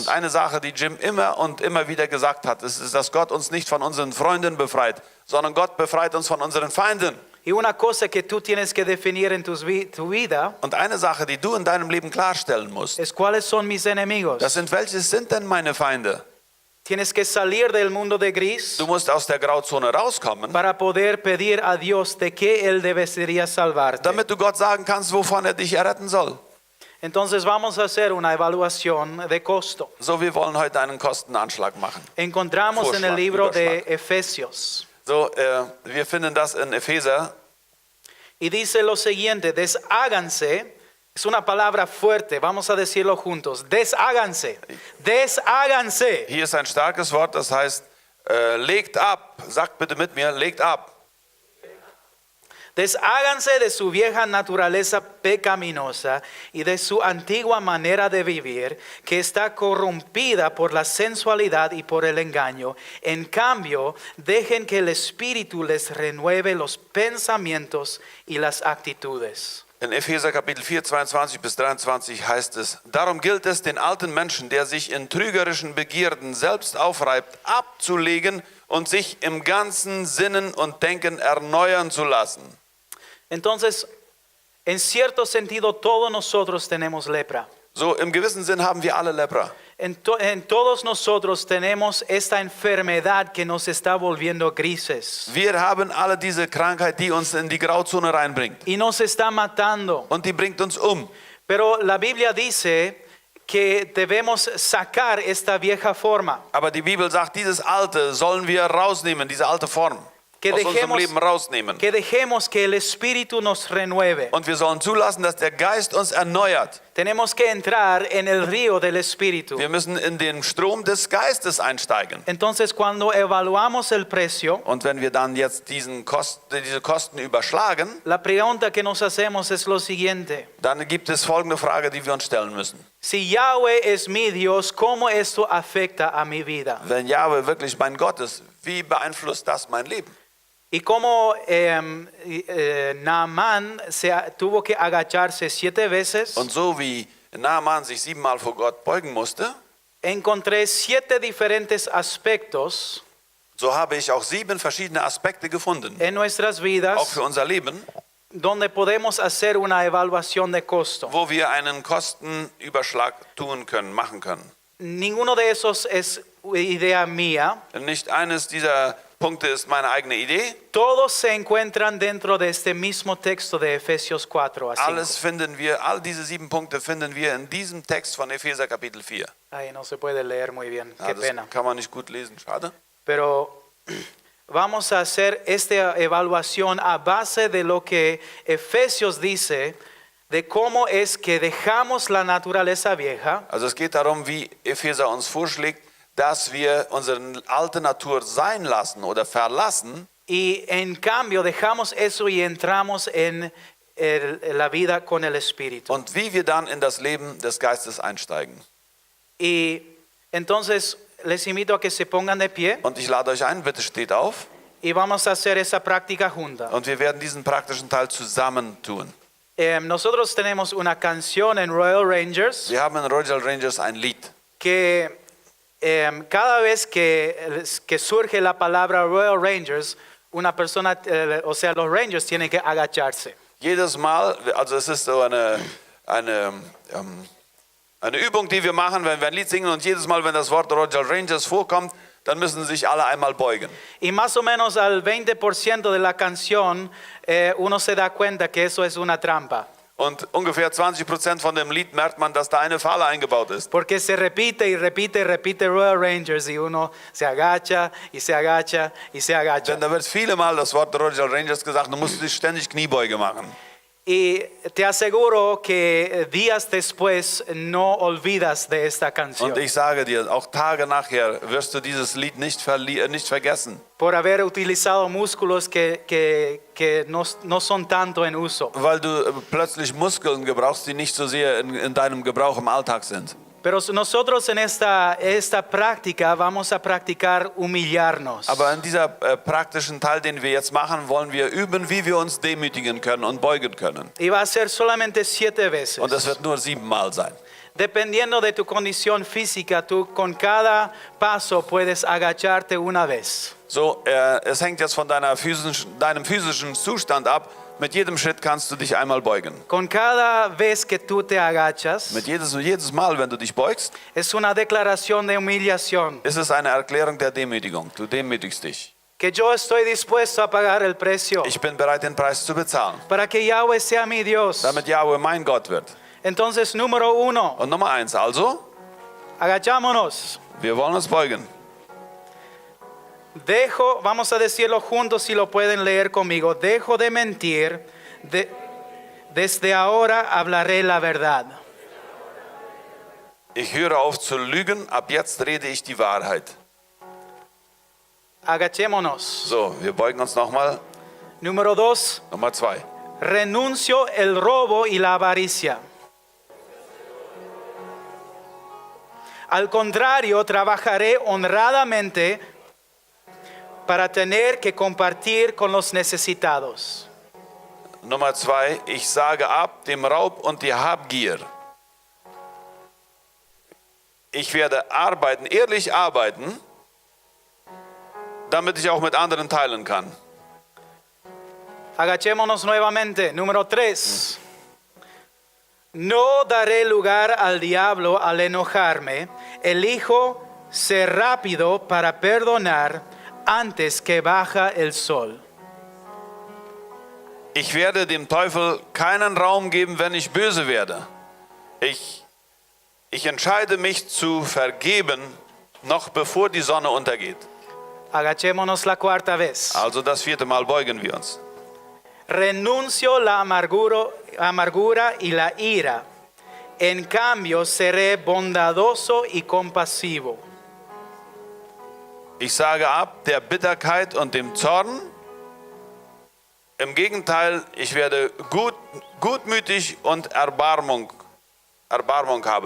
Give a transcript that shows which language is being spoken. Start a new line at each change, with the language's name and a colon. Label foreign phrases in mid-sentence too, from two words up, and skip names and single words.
German: Und eine Sache, die Jim immer und immer wieder gesagt hat, ist, dass Gott uns nicht von unseren Freunden befreit, sondern Gott befreit uns von unseren Feinden.
Spanish: Y una cosa que tú tienes que definir en tu vida
German: Und eine Sache, die du in deinem Leben klarstellen musst,
Spanish: es cuáles son mis enemigos.
German: das sind, welche sind denn meine Feinde?
Spanish: Tienes que salir del mundo de gris
German: Du musst aus der Grauzone rauskommen,
Spanish: para poder pedir a Dios de que Él debería salvarte.
German: damit du Gott sagen kannst, wovon er dich erretten soll.
Spanish: Entonces vamos a hacer una evaluación de costo.
German: So, wir wollen heute einen Kostenanschlag machen.
Spanish: Encontramos en el
German: Vorschlag,
Spanish: libro de
German: Überschlag.
Spanish: Efesios.
German: So, wir finden das in Epheser.
Spanish: Y dice lo siguiente, desháganse, es una palabra fuerte, vamos a decirlo juntos, desháganse, desháganse.
German: Hier ist ein starkes Wort, das heißt, legt ab. Sagt bitte mit mir, legt ab.
Spanish: Desháganse de su vieja naturaleza pecaminosa y de su antigua manera de vivir, que está corrompida por la sensualidad y por el engaño. En cambio, dejen que el Espíritu les renueve los pensamientos y las actitudes.
German: In Epheser Kapitel 4, 22 bis 23 heißt es, darum gilt es, den alten Menschen, der sich in trügerischen Begierden selbst aufreibt, abzulegen und sich im ganzen Sinnen und Denken erneuern zu lassen.
Spanish: Entonces, en cierto sentido, todos nosotros tenemos lepra.
German: So, im gewissen Sinn haben wir alle Lepra.
Spanish: En todos nosotros tenemos esta enfermedad que nos está volviendo grises
German: Wir haben alle diese Krankheit, die uns in die Grauzone reinbringt.
Spanish: y nos está matando.
German: Und die bringt uns um.
Spanish: Pero la Biblia dice que debemos sacar esta vieja forma,
German: Aber die Bibel sagt, dieses Alte sollen wir rausnehmen, diese alte Form.
Spanish: que
German: Aus unserem Leben rausnehmen.
Spanish: dejemos que el Espíritu nos renueve.
German: Und wir sollen zulassen, dass der Geist uns erneuert.
Spanish: Tenemos que entrar en el río del Espíritu.
German: Wir müssen in den Strom des Geistes einsteigen.
Spanish: Entonces, cuando evaluamos el precio,
German: Und wenn wir dann jetzt diese Kosten überschlagen,
Spanish: la pregunta que nos hacemos es lo siguiente.
German: dann gibt es folgende Frage, die wir uns stellen müssen.
Spanish: Si Yahweh es mi Dios, ¿cómo esto afecta a mi vida?
German: Wenn Jahwe wirklich mein Gott ist, wie beeinflusst das mein Leben?
Spanish: Y como Naamán tuvo que agacharse 7 veces,
German: Und so wie Naaman sich 7-mal vor Gott beugen musste,
Spanish: encontré 7 diferentes aspectos
German: so habe ich auch 7 verschiedene Aspekte gefunden,
Spanish: en nuestras
German: auch
Spanish: vidas
German: für unser Leben,
Spanish: donde podemos hacer una evaluación de costo.
German: wo wir einen Kostenüberschlag tun können, machen können.
Spanish: Ninguno de esos es idea mía.
German: Nicht eines dieser Punkte ist meine eigene Idee.
Spanish: Todos se encuentran dentro de este mismo texto de Efesios 4 a 5.
German: Alles finden wir, all diese 7 Punkte finden wir in diesem Text von Epheser Kapitel 4.
Spanish: Ay, no se puede leer muy bien,
German: Ja,
Spanish: qué
German: das
Spanish: pena.
German: kann man nicht gut lesen, schade.
Spanish: Pero vamos a hacer esta evaluación a base de lo que Efesios dice, de cómo es que dejamos la naturaleza vieja
German: Also es geht darum, wie Epheser uns vorschlägt, dass wir unsere alte Natur sein lassen oder verlassen
Spanish: y en cambio dejamos eso y entramos en la vida con el Espíritu.
German: und wie wir dann in das Leben des Geistes einsteigen.
Spanish: Y entonces les invito a que se pongan de pie
German: Und ich lade euch ein, bitte steht auf
Spanish: y vamos a hacer esa práctica junta.
German: und wir werden diesen praktischen Teil zusammen tun.
Spanish: Nosotros tenemos una canción en Royal Rangers
German: Wir haben in Royal Rangers ein Lied.
Spanish: que cada vez que surge la palabra Royal Rangers, una persona, o sea, los Rangers tienen que agacharse.
German: Jedes Mal, also es ist so eine Übung, die wir machen, wenn wir ein Lied singen und jedes Mal, wenn das Wort Royal Rangers vorkommt, dann müssen sich alle einmal beugen.
Spanish: Y más o menos al 20% de la canción uno se da cuenta que eso es una trampa.
German: Und ungefähr 20% von dem Lied merkt man, dass da eine Falle eingebaut ist.
Spanish: Porque se repite y repite y repite Royal Rangers y uno se agacha y se agacha y se agacha.
German: Denn da wird viele Mal das Wort Royal Rangers gesagt, du musst dich ständig Kniebeuge machen.
Spanish: Y te aseguro que días después no olvidas de esta canción.
German: Und ich sage dir, auch Tage nachher wirst du dieses Lied nicht vergessen.
Spanish: Por haber utilizado músculos que no son tanto en uso.
German: Weil du plötzlich Muskeln gebrauchst, die nicht so sehr in deinem Gebrauch im Alltag sind.
Spanish: Pero nosotros en esta práctica vamos a practicar humillarnos.
German: Aber in dieser praktischen Teil, den wir jetzt machen, wollen wir üben, wie wir uns demütigen können und beugen können.
Spanish: Y va a ser solamente 7 veces.
German: Und das wird nur 7-mal sein.
Spanish: Dependiendo de tu condición física, tú con cada paso puedes agacharte una vez.
German: So, es hängt jetzt von deinem physischen Zustand ab. Mit jedem Schritt kannst du dich einmal beugen.
Spanish: Con cada vez que tú te agachas,
German: Mit jedes Mal, wenn du dich beugst,
Spanish: es una declaración de humillación.
German: ist es eine Erklärung der Demütigung. Du demütigst dich.
Spanish: Que yo estoy dispuesto a pagar el precio
German: Ich bin bereit, den Preis zu bezahlen,
Spanish: para que Yahweh sea mi Dios.
German: damit Yahweh mein Gott wird.
Spanish: Entonces, número 1,
German: Und Nummer 1, also,
Spanish: agachámonos.
German: wir wollen uns beugen.
Spanish: Vamos a decirlo juntos si lo pueden leer conmigo. Dejo de mentir, desde ahora hablaré la verdad.
German: Ich höre auf zu lügen, ab jetzt rede ich die Wahrheit.
Spanish: Agachémonos.
German: So, wir beugen uns nochmal.
Spanish: Número 2,
German: Nummer 2.
Spanish: renuncio el robo y la avaricia. Al contrario, trabajaré honradamente para tener que compartir con los necesitados.
German: Nummer 2, ich sage ab dem Raub und die Habgier. Ich werde arbeiten, ehrlich arbeiten, damit ich auch mit anderen teilen kann.
Spanish: Agachémonos nuevamente. Número 3. No daré lugar al diablo al enojarme. Elijo ser rápido para perdonar antes que baja el sol.
German: Ich werde dem Teufel keinen Raum geben, wenn ich böse werde. Ich entscheide mich zu vergeben, noch bevor die Sonne untergeht.
Spanish: Agachémonos la cuarta vez.
German: Also das 4. Mal beugen wir uns.
Spanish: Renuncio la amargura y la ira. En cambio, seré bondadoso y compasivo.
German: Ich sage ab der Bitterkeit und dem Zorn. Im Gegenteil, ich werde gutmütig und Erbarmung haben.